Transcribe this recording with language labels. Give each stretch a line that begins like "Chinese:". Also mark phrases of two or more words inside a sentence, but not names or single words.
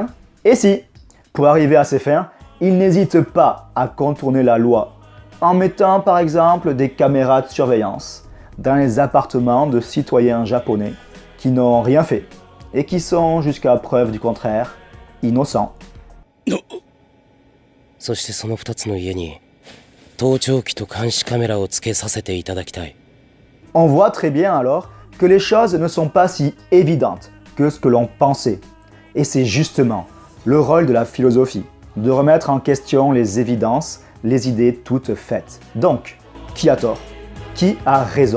French: Et si, pour arriver à ses fins, il n'hésite pas à contourner la loi, en mettant par exemple des caméras de surveillance dans les appartements de citoyens japonais qui n'ont rien fait et qui sont, jusqu'à preuve du contraire, innocents.
Japanese: そしてその2つの家に盗聴器と監視カメラをつけさせていただきたい。
French: On voit très bien alors que les choses ne sont pas si évidentes que ce que l'on pensait. Et c'est justement le rôle de la philosophie, de remettre en question les évidences, les idées toutes faites. Donc, qui a tort? Qui a raison?